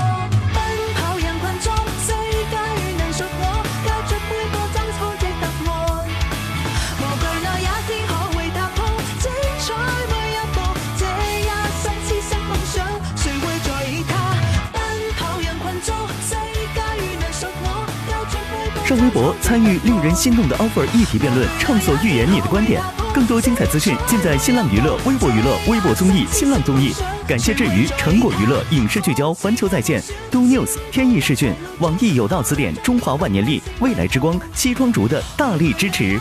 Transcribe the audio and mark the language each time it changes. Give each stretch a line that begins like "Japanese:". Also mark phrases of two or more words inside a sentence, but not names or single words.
Chinese: 奔跑人群中，世界能屬我，交出每個爭吵的答案，無懼那一天可會踏破精彩每一步，這一生痴心夢想，誰會在意它？奔跑人群中。上微博参與令人心動的 offer 議題辯論，暢所欲言你的觀點。更多精彩資訊盡在新浪娛樂、微博娛樂、微博綜藝、新浪綜藝。感謝至於成果娛樂、影視聚焦、環球在線、Do News、天意視訊、網易有道詞典、中華萬年曆、未來之光、西裝竹的大力支持。